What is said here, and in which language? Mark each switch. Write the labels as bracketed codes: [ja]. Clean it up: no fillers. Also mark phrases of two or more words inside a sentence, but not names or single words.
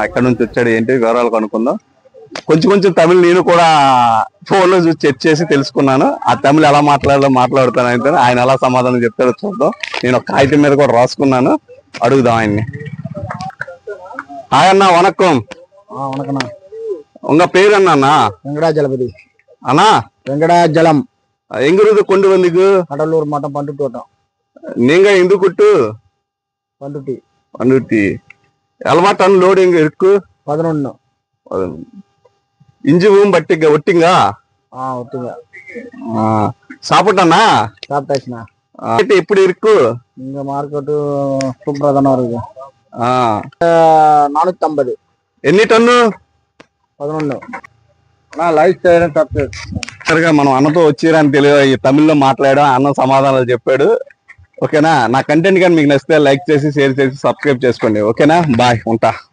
[te] ఎక్కడి నుంచి వచ్చాడు ఏంటి వివరాలు కనుక్కుందాం. కొంచెం తమిళ్ నేను కూడా ఫోన్ లో చూసి చెక్ చేసి తెలుసుకున్నాను. ఆ తమిళ్ ఎలా మాట్లాడుతాను ఆయన ఎలా సమాధానం చెప్తాడో చూద్దాం. నేను ఒక కాగితం మీద కూడా రాసుకున్నాను, అడుగుదాం ఆయన్ని. హాయ్ అన్న, వనక్కం. [ta] வணக்கண்ணா. உங்க பேர் என்னண்ணா? வெங்கடாஜலபதி. அண்ணா வெங்கடாஜலம். எங்கிருந்து கொண்டு வந்தீங்க? கடலூர் மாவட்டம் பண்டுட்டி வட்டம். நீங்க எந்த குட்டு? பண்டுட்டி. எவ்வளோ டன் லோடு எங்க இருக்கு? 11. இஞ்சிவும் ஒட்டிங்க? ஒட்டிங்க. சாப்பிட்டாண்ணா? சாப்பிட்டாச்சுண்ணா. எப்படி இருக்கு? இங்க மார்க்கெட்டு சூப்பரா தானே இருக்கு. 450. [te] ఎన్ని టన్ను? 11. లైఫ్ చేయడం తప్పదు. మనం అన్నతో వచ్చిరని తెలియదు. ఈ తమిళ్లో మాట్లాడాం, అన్న సమాధానాలు చెప్పాడు. ఓకేనా? నా కంటెంట్ కానీ మీకు నచ్చితే లైక్ చేసి షేర్ చేసి సబ్స్క్రైబ్ చేసుకోండి. ఓకేనా? బాయ్, ఉంటా.